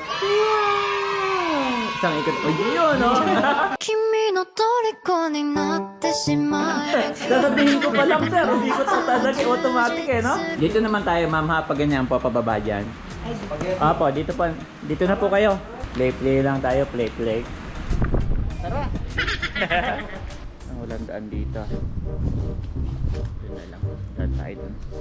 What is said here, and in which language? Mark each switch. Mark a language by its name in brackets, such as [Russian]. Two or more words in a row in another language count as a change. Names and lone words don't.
[Filipino] Isang ikot po yun, no? [Japanese] 君の虜になってしまえ [Filipino] Sasabihin ko pa lang, sir. Hindi ko ito talaga automatic eh, no? Dito naman tayo, ma'am, ha? Pag ganyan po, pababa dyan. Apo, dito po. Dito na po kayo. Play lang tayo. Play. Tara. Ang walang daan dito. Doon na lang. Daan tayo dun.